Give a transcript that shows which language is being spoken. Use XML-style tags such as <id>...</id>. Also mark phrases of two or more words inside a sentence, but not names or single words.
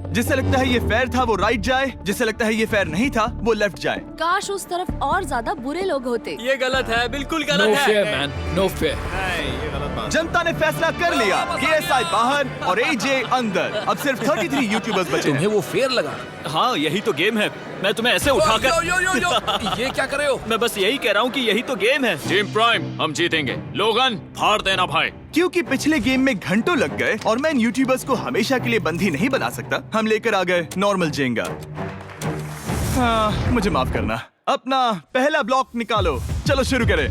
<hi>जिससे लगता है ये फेयर था वो राइट जाए, जिससे लगता है ये फेयर नहीं था वो लेफ्ट जाए। काश उस तरफ और ज्यादा बुरे लोग होते। ये गलत है, बिल्कुल नो गलत फेयर है।</hi> <en>Man, no fair.</en> <hi>जनता ने फैसला कर लिया। KSI बाहर और AJ अंदर। अब सिर्फ 33 यूट्यूबर्स बचे तुम्हें हैं। वो फेयर लगा? हाँ, यही तो गेम है। मैं तुम्हें ऐसे यो, उठाकर यो, यो, यो, ये क्या कर रहे हो? मैं बस यही कह रहा हूँ कि यही तो गेम है। टीम प्राइम हम जीतेंगे। लोगन फाड़ देना भाई। क्योंकि पिछले गेम में घंटों लग गए और मैं इन यूट्यूबर्स को हमेशा के लिए बंदी नहीं बना सकता, हम लेकर आ गए नॉर्मल जेंगा। हाँ, मुझे माफ करना। अपना पहला ब्लॉक निकालो। चलो शुरू करें।</hi>